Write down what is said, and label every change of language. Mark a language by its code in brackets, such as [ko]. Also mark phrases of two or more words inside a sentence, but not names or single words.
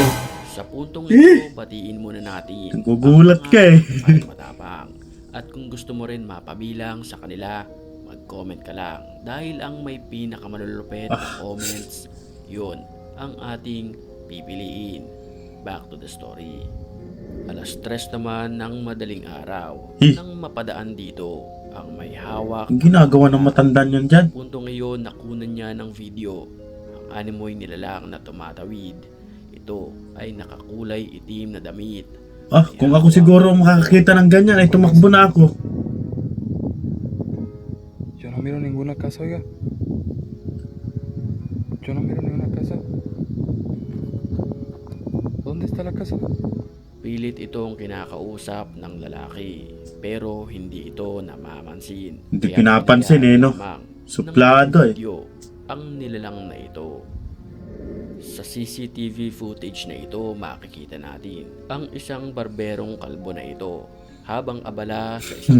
[tl] Sa puntong ito, batiin muna natin Nagugulat ang ka eh. mga matapang. At kung gusto mo rin mapabilang sa kanila, mag-comment ka lang. Dahil ang may pinakamalulupit na comments, yun ang ating pipiliin. [en] Back to the story. [tl] Alas 3 naman ng madaling araw nang mapadaan dito ang may hawak. Ang ginagawa ng matandaan yan dyan? Punto ngayon nakunan niya ng video ang animoy nilalang na tumatawid. Ito ay nakakulay itim na damit. Kung ako siguro makakakita ng ganyan ay tumakbo na ako. [es] Yo no miro ninguna casa, oiga. Yo no miro ninguna casa. ¿Dónde está la casa? [tl] Pilit itong kinakausap ng lalaki pero hindi ito namamansin. Hindi Kaya pinapansin hinayaan no? lamang Suplado ng eh. video ang nilalang na ito. Sa [en] CCTV footage [tl] na ito makikita natin ang isang barberong kalbo na ito habang abala sa isang